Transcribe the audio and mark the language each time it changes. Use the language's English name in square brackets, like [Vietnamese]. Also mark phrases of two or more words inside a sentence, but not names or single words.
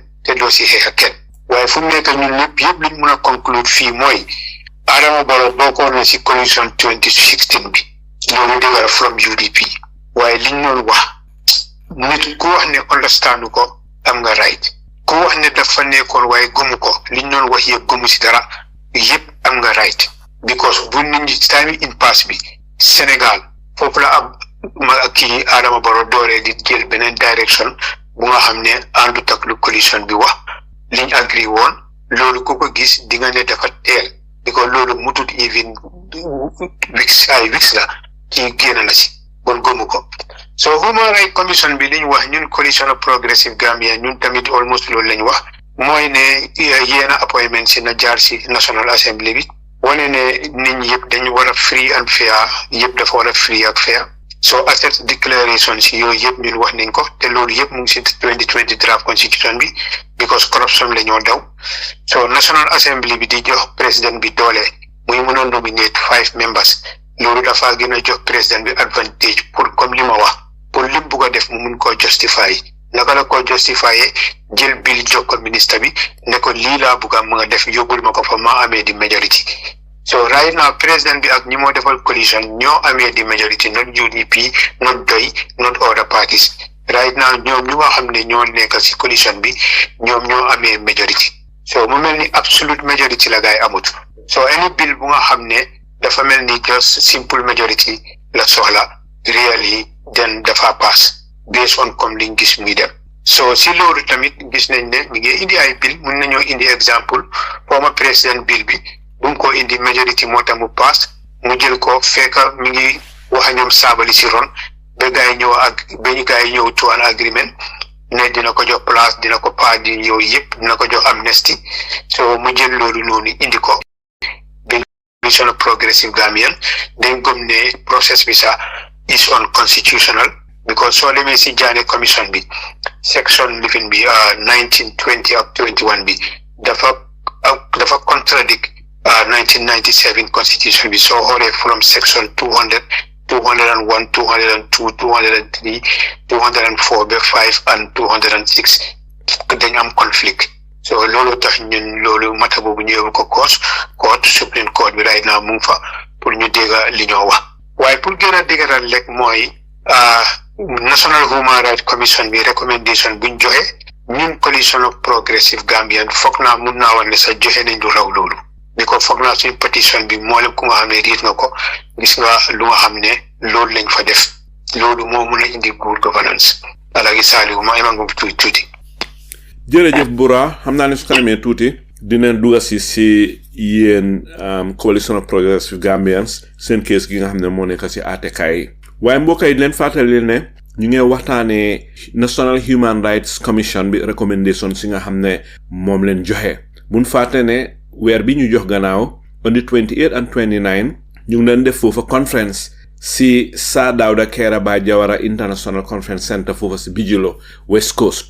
[Wolof] te doo si xeex kenn waaye fu mu nekk ñun ñëpp yëpp liñ mën a conclure fii mooy Adama Barrow bokkoon na si coalition 2016 bi loolu dëgg from UDP waaye liñ doon wax nit ku wax ne understand ko am nga right ku wax ne dafa nekkoon waaye gëmu ko liñ doon wax yëpp gëmu si dara yëpp am nga right because bu nit ñi time in pass bi Sénégal foofu la ab kii Adama Barrow dooree di jël beneen direction bu nga xam ne àndut ak lu coalition bi wax liñ agree woon loolu ku ko gis di nga ne dafa teel because loolu mutut even weeks la ci génn na si bon gëmu ko so Human Rights Commission bi liñ wax ñun coalition of progressive Gambia ñun tamit almost loolu lañ wax mooy ne yéena appointment si na jaar si National Assembly bi wane ne nit ñi yëpp dañu war a [English] free and fair [Wolof] yëpp dafa war a free ak fair so [English] asset declaration [Wolof] si yooyu yëpp ñun wax nañ ko te loolu yëpp mu ngi si 2020 [English] draft constitution [Wolof] bi because corruption la ñoo daw so National Assembly bi di jox président bi doole muy mën a [English] nominate 5 members [Wolof] loolu dafa gën a jox président bi advantage pour comme li ma wax pour lim bugg a def mu mun koo justify naka la koo justify jël bill jox ko ministre bi ne ko lii laa bugg a mu nga def yóbbul ma ko fa ma amee di majority [English] So right now president [Wolof] bi ak ñi mo defal coalition ñoo amé di [English] majority, not UDP, not DOI, not other parties. Right now [Wolof] ñoom ñu nga xam ne ñoo nekk ci coalition bi ñoom ñoo amé majority. So mu mel ni absolute majority la gaay amut. So any bill bu nga xam ne dafa mel ni [English] just simple majority [Wolof] la soxla really then dafa pass [English] based on [Wolof] comme liñ gis muy dem. So si loolu tamit gis nañ ne mi ngi indi ay bill mun nañoo indi exemple former président bill bi bu ko indi majority moo tax mu pass mu jël ko fekk mi ngi wax ñoom saabali si ron ba gaay ñëw ak ba ñu gaay ñëw [English] to an agreement [Wolof] ne dina ko jox place dina ko pas di yow yëpp dina ko jox amnesty. So mu jël loolu noonu indi ko Commission of Progressive Gambian dañ gëm ne process bi sax [English] is unconstitutional [Wolof] because soo demee si jaane commission bi section living bi 19, 20 up 21 bi dafa contradict 1997 constitution bi soo xoolee from section 200, 201, 202, 203, 204 ba 5 and 206 dañ am conflict. So loolu tax ñun loolu mata boobu ñëw ko court Supreme Court bi [English] right now [Wolof] mu ngi fa pour ñu dégga li ñoo wax waaye pour gën a déggaral rek mooy National Human Rights Commission bi recommendation buñ joxe ñun Coalition of Progressive Gambian foog naa mun naa wane sa joxe nañ lu raw loolu ni ko foog naa suñ pétition bi moo leen ku nga xam ne riit nga ko gis nga lu nga xam ne loolu lañ fa def loolu moo mun a indi [English] good governance [Wolof] Alaaji Saliou ma ima ngum tuuti jërëjëf Bura xam naa ne su kanamee tuuti dinañ dugg si yéen Coalition of Progressive Gambians seen case gi nga xam ne moo nekk si àttekaay yi waaye mbokk yi leen fàttali ne ñu ngi waxtaanee National Human Rights Commission bi recommendation si nga xam ne moom leen joxe buñ fàtte ne weer bi ñu jox gannaaw [English] on the 28 and 29 [Wolof] ñu ngi leen def foofa conference si Sir Dawda Kairaba Jawara International Conference Center foofa si Bijilo West Coast.